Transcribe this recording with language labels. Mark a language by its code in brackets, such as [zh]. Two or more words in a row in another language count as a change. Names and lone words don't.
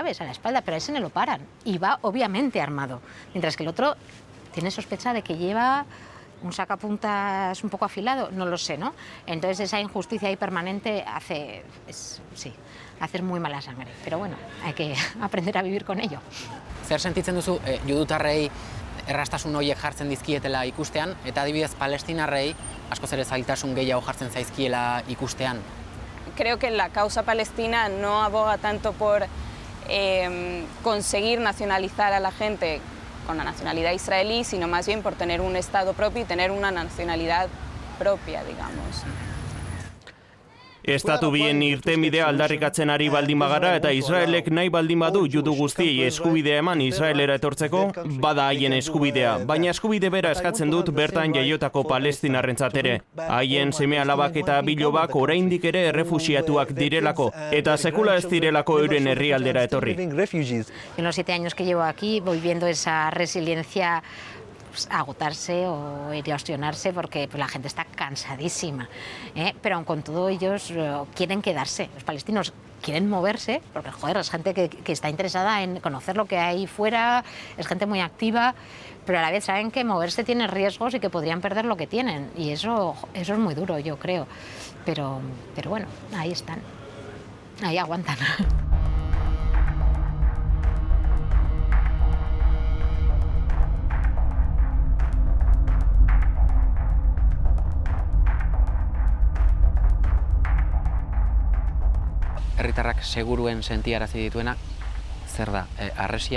[es] A la espalda, pero a ese no lo paran. Y va obviamente armado, mientras que el otro tiene sospecha de que lleva un sacapuntas un poco afilado, no lo sé, ¿no? Entonces esa injusticia ahí permanente hace muy mala sangre. Pero bueno, hay que aprender a vivir con ello. [eu] Zer sentitzen duzu judutarrei errastasun horiek jartzen dizkietela ikustean, eta adibidez palestinarrei askoz ere zailtasun gehiago jartzen zaizkiela ikustean? [es] Creo que la causa palestina no aboga tanto por conseguir nacionalizar a la gente con la nacionalidad israelí, sino más bien por tener un Estado propio y tener una nacionalidad propia, digamos. [eu] Estatu bien irtenbidea aldarrikatzen ari baldin bagara eta Israelek nahi baldin badu judu guztiei eskubidea eman Israelera etortzeko, bada haien eskubidea, baina eskubide bera eskatzen dut bertan jaiotako palestinarrentzat ere. Haien seme-alabak eta bilobak oraindik ere errefuxiatuak direlako, eta sekula ez direlako euren herrialdera etorri. [es] En los 7 años que llevo aquí voy viendo esa resiliencia agotarse o erosionarse porque pues, la gente está cansadísima, pero aun con todo ellos quieren quedarse, los palestinos quieren moverse, porque joder, es gente que está interesada en conocer lo que hay fuera, es gente muy activa, pero a la vez saben que moverse tiene riesgos y que podrían perder lo que tienen, y eso es muy duro, yo creo, pero bueno, ahí están, ahí aguantan. [eu] Herritarrak seguruen sentiarazi dituena, zer da, harresia?